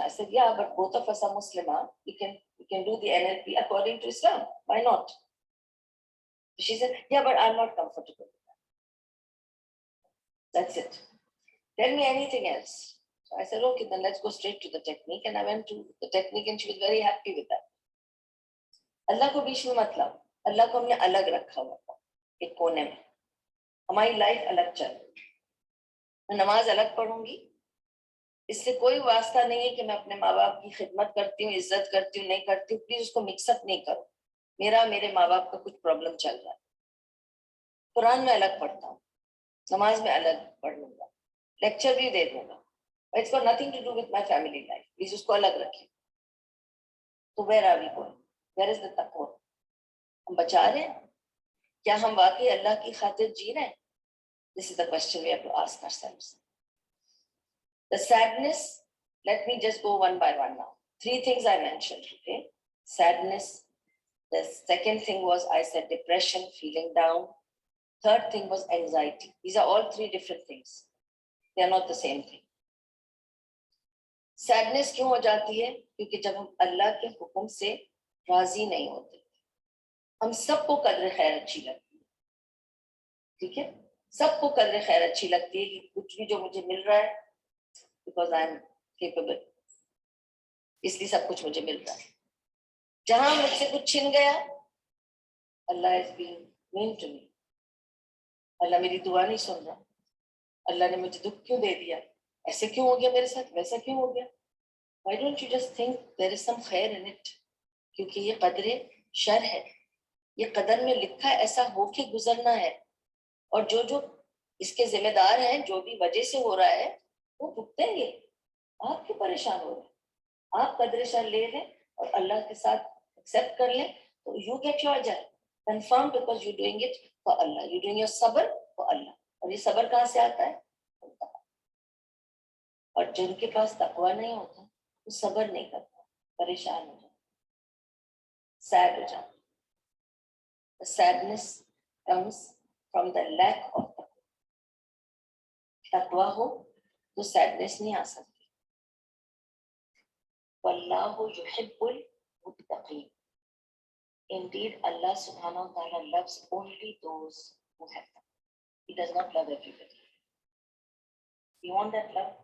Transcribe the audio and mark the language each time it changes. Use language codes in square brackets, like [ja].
[en] I said, yeah, but both of us are Muslim. We can do the NLP according to Islam. Why not? She said, yeah, but I'm not comfortable with that. That's it. Tell me anything else. So I said, okay, then let's go straight to the technique. And I went to the technique and she was very happy with that. [ur] اللہ کو بیچ میں مت لاؤ, اللہ کو ہم نے الگ رکھا ہوا تھا ایک کونے میں, ہماری لائف الگ چل رہی. میں نماز الگ پڑھوں گی, اس سے کوئی واسطہ نہیں ہے کہ میں اپنے ماں باپ کی خدمت کرتی ہوں, عزت کرتی ہوں, نہیں کرتی ہوں, پلیز اس کو مکس اپ نہیں کرو. میرے ماں باپ کا کچھ پرابلم چل رہا ہے. قرآن میں الگ پڑھتا ہوں, نماز میں الگ پڑھ لوں گا, لیکچر بھی دے دوں گا. [en] It's got nothing to do with my family life. Please [ur] اس کو الگ رکھیں. [en] تو where are we going? Where is the taqwa? [ur] ہم بچا رہے ہیں کیا, ہم واقعی اللہ کی خاطر جی رہے ہیں؟ [en] This is the question we have to ask ourselves. The sadness, let me just go one by one now. 3 things I mentioned, okay? Sadness. The second thing was, I said depression, feeling down. Third thing was anxiety. These are all 3 different things. They are not the same thing. [ur] Sadness کیوں ہو جاتی ہے؟ کیونکہ جب ہم اللہ کے حکم سے راضی نہیں ہوتے. ہم سب کو قدر خیر اچھی لگتی ہے, ٹھیک ہے, سب کو قدر خیر اچھی لگتی ہے کہ کچھ بھی جو مجھے مل رہا ہے [en] because I am capable, [ur] اس لیے سب کچھ مجھے مل رہا ہے. جہاں مجھ سے کچھ چھن گیا, اللہ [en] is being mean to me, [ur] اللہ میری دعا نہیں سن رہا, اللہ نے مجھے دکھ کیوں دے دیا, ایسے کیوں ہو گیا میرے ساتھ, ویسا کیوں ہو گیا. [en] Why don't you just think there is some خیر in it? [ur] کیونکہ یہ قدر شر ہے, یہ قدر میں لکھا ہے, ایسا ہو کے گزرنا ہے. اور جو اس کے ذمہ دار ہیں, جو بھی وجہ سے ہو رہا ہے, وہ بھگتیں گے. آپ کیوں پریشان ہو رہے ہیں؟ آپ قدر شر لے لیں, اور اللہ کے ساتھ ایکسپٹ کر لیں تو [en] You get your اجر confirm because you doing it for Allah, you doing your صبر for Allah. [ur] اور یہ صبر کہاں سے آتا ہے؟ اور جن کے پاس تقوی نہیں ہوتا وہ صبر نہیں کرتا, پریشان ہو جاتا, سیڈ ہو جاتا. [en] The sadness comes from the lack of taqwa. [ur] تقوی ہو تو سیڈنس نہیں آ سکتی. [ar] واللہ یحب المتقین. [en] Indeed, Allah subhanahu wa ta'ala loves only those who have taqwa. He does not love everybody. You want that love?